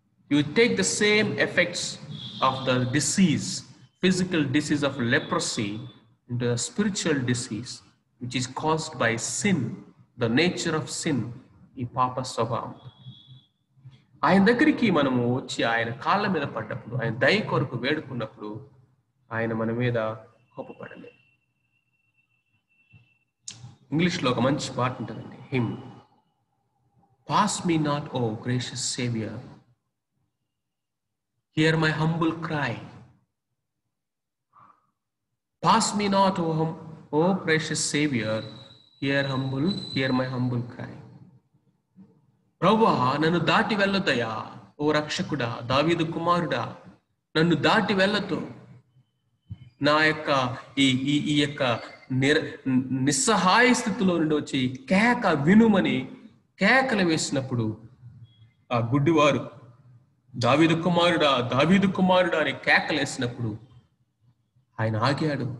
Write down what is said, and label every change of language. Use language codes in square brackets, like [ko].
[en] You take the same effects of the disease, physical disease of leprosy, into a spiritual disease which is caused by sin, the nature of sin, [te] ఈ పాప స్వభావం. ఆయన దగ్గరికి మనము వచ్చి ఆయన కాళ్ళ మీద పడ్డప్పుడు, ఆయన దయ కొరకు వేడుకున్నప్పుడు ఆయన మన మీద కోపపడలేదు. ఇంగ్లీష్లో ఒక మంచి పాట ఉంటుందండి, him. [en] Pass me not, O gracious Savior, hear my humble cry. Pass me not, O precious Savior, hear my humble cry. [te] ప్రభువా, నన్ను దాటి వెళ్ళొద్దయా, ఓ రక్షకుడా, దావీదు కుమారుడా, నన్ను దాటి వెళ్ళొద్దు. నా యొక్క ఈ యొక్క నిస్సహాయ స్థితిలో నుండి వచ్చి కేక వినుమని కేకలు వేసినప్పుడు ఆ గుడ్డివారు దావీదు కుమారుడా అని కేకలు వేసినప్పుడు ఆయన ఆగాడు.